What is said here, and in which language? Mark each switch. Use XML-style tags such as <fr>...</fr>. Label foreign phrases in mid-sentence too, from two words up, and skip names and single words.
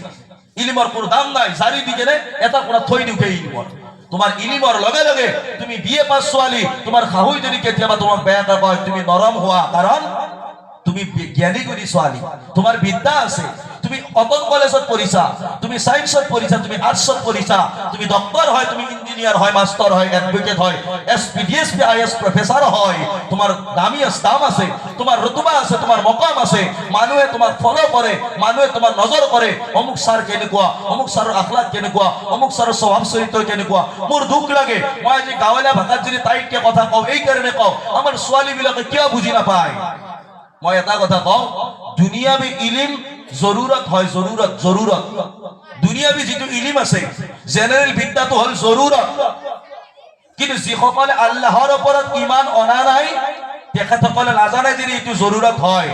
<as>ইলিমৰ কোনো দাম নাই। জাৰি দি কেনে এটা কোণাত থৈ দিওঁ সেই ইলিমৰ। তোমাৰ ইলিমৰ লগে লগে তুমি BA পাছ ছোৱালী, তোমাৰ শাহুই যদি কেতিয়াবা তোমাক বেয়াকৈ কয়, তুমি নৰম হোৱা, কাৰণ তুমি জ্ঞানী গুণী ছোৱালী, তোমাৰ বিদ্যা আছে। তুমি কটন কলেজত পঢ়িছা, তুমি সায়েন্সত পঢ়িছা, তুমি আর্টসত পঢ়িছা, তুমি ডক্টর হয়, তুমি ইঞ্জিনিয়ার হয়, মাস্টার হয়, এডভোকেট হয়, SP DSP IAS প্রফেসর হয়, তোমার দামি দাম আছে, তোমার রুতবা আছে, তোমার মকাম আছে, মানুহে তোমাক ফলো করে, মানুহে তোমার নজর করে, অমুক স্যার কেনেকুৱা, অমুক স্যারের আখলাক কেনেকুৱা, অমুক স্যারের স্বভাৱ চৰিত্ৰ কেনেকুৱা। মোৰ দুখ লাগে মই আজি গাঁৱলীয়া ভাষাত যদি তাইকে কথা কওঁ, এই কাৰণে কওঁ আমাৰ ছোৱালীবিলাকে কিয় বুজি নাপায়। মই এটা কথা কওঁ, দুনিয়াবি ইলিম জৰুরত হয়, জৰুরত জৰুরত। দুনিয়াবি যিটো ইলিম আছে, জেনারেল বিদ্যাটো হল জৰুরত, কিন্তু যিসকলে আল্লাহৰ ওপৰত ইমান অনা নাই, তেখেতসকলে নাজানে যে এইটো জৰুরত হয়।</as>